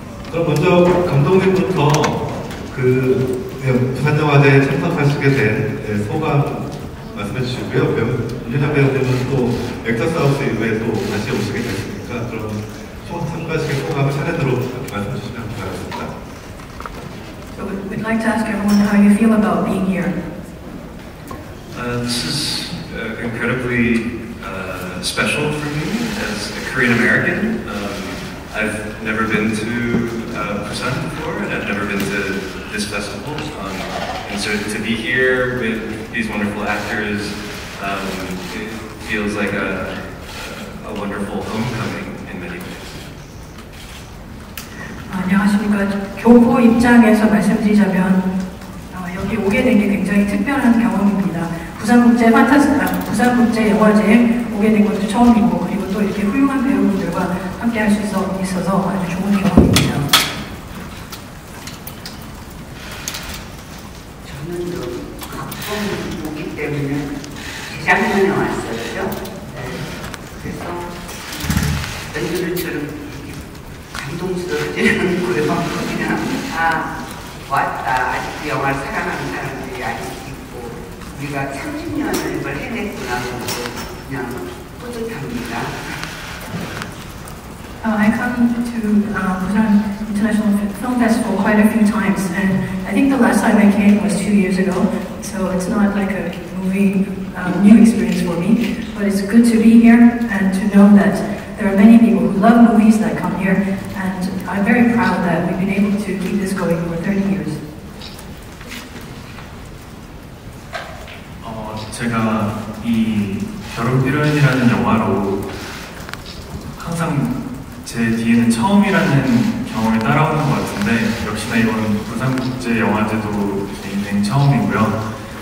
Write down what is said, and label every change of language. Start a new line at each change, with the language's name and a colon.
Korean: 그럼 먼저 감독님부터 부산영화제에 참석하시게 된 소감 말씀해 주시고요. 윤여정 배우님은 또 엑터스하우스 이후에 또 다시 오시게 됐으니까 그럼 참가하시게 소감을 차례대로 말씀해 주시면 감사하겠습니다.
English: So we'd like to ask everyone how you feel about being here. This is incredibly special for me as a Korean American. I've never been to Busan before, and I've never been to this festival. And so to be here with these wonderful actors, it feels like a wonderful homecoming in many ways.
Korean: 안녕하십니까. 교포 입장에서 말씀드리자면 여기 오게 된 게 굉장히 특별한 경험입니다. 부산국제 영화제에 오게 된 것도 처음이고 그리고 또 이렇게 훌륭한 배우분들과 함께 할 수 있어서 아주 좋은 경험입니다. 저는 가끔 오기 때문에 재작년에 왔었죠. 그래서 연주들처럼 감동스러워지는 거예요. 그냥 왔다. 아직도 영화를 사랑하는 사람들이 아직 있고 우리가 30년을 이걸 해냈구나 하고 그냥 뿌듯합니다.
English: I come to Busan International Film Festival quite a few times, and I think the last time I came was 2 years ago, so it's not like a movie new experience for me, but it's good to be here and to know that there are many people who love movies that come here, and I'm very proud that we've been able to keep this going for 30 years.
Korean: 제가 이 벼룩 피로연이라는 영화로 항상 제 뒤에는 처음이라는 경험이 따라오는 것 같은데 역시나 이번 부산국제영화제도 제 인생 처음이고요.